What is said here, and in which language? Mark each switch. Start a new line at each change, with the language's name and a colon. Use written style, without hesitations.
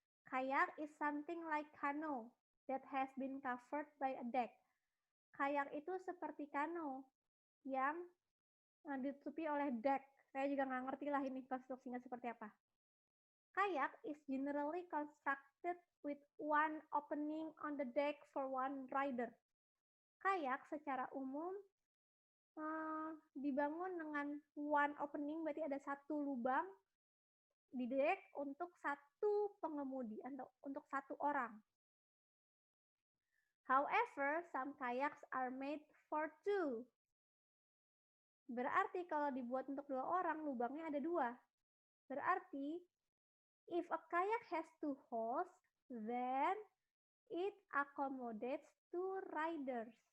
English: Kayak is something like canoe that has been covered by a deck.
Indonesian: Kayak itu seperti kano yang ditutupi oleh deck. Saya juga nggak ngerti lah ini konstruksinya seperti apa.
English: Kayak is generally constructed with one opening on the deck for one rider.
Indonesian: Kayak secara umum dibangun dengan
English: one opening,
Indonesian: berarti ada satu lubang di deck untuk satu pengemudi atau untuk satu orang.
English: However, some kayaks are made for 2.
Indonesian: Berarti kalau dibuat untuk 2 orang, lubangnya ada 2. Berarti,
English: if a kayak has 2 holes, then it accommodates 2 riders.